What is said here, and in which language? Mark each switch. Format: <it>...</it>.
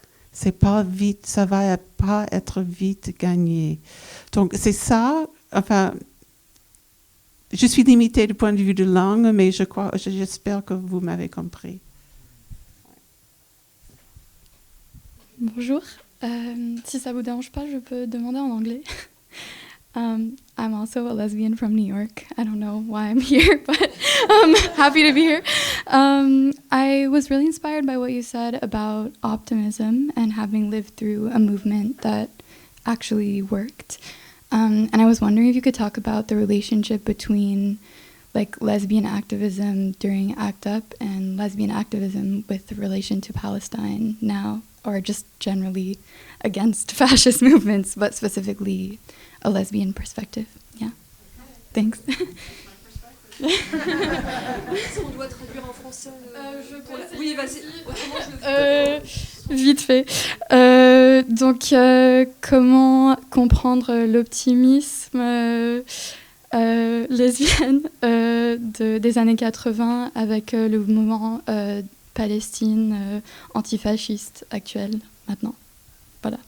<fr>C'est pas vite, ça va pas être vite gagné. Donc c'est ça. Enfin, je suis limitée du point de vue de langue, mais j'espère que vous m'avez compris. Bonjour. Si ça vous dérange pas, je peux demander en anglais.</fr> <en>I'm also a lesbian from New York. I don't know why I'm here, but I'm happy to be here. I was really inspired by what you said about optimism and having lived through a movement that actually worked. And I was wondering if you could talk about the relationship between like lesbian activism during ACT UP and lesbian activism with relation to Palestine now, or just generally against fascist movements, but specifically a lesbian perspective. Yeah. Thanks.</en> <fr>Est-ce qu'on doit traduire en français Oui, vas-y. Vite fait. Donc, comment comprendre l'optimisme lesbienne des années 80 avec le mouvement Palestine antifasciste actuel maintenant? Voilà.</fr>